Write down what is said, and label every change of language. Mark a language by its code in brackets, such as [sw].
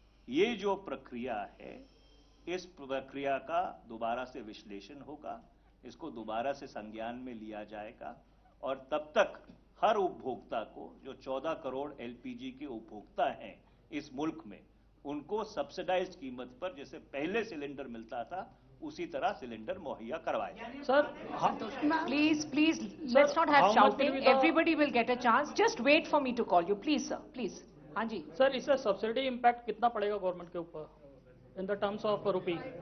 [hi] ये जो प्रक्रिया है, इस प्रक्रिया का दोबारा से विश्लेषण होगा, इसको दोबारा से संज्ञान में लिया जाएगा और तब तक हर उपभोक्ता को, जो 14 करोड़ एलपीजी के उपभोक्ता हैं इस मुल्क में, उनको सब्सिडाइज्ड कीमत पर जैसे पहले सिलेंडर मिलता था उसी तरह सिलेंडर मुहैया करवाया जाए। Sir, [en] Please, let's not have how much will shouting. be the- Everybody will get a chance. Just wait for me to call you. Please, sir, please. [hi] हाँ जी. सर इससे सब्सिडी इम्पैक्ट कितना पड़ेगा गवर्नमेंट के ऊपर [en] In the terms of rupee?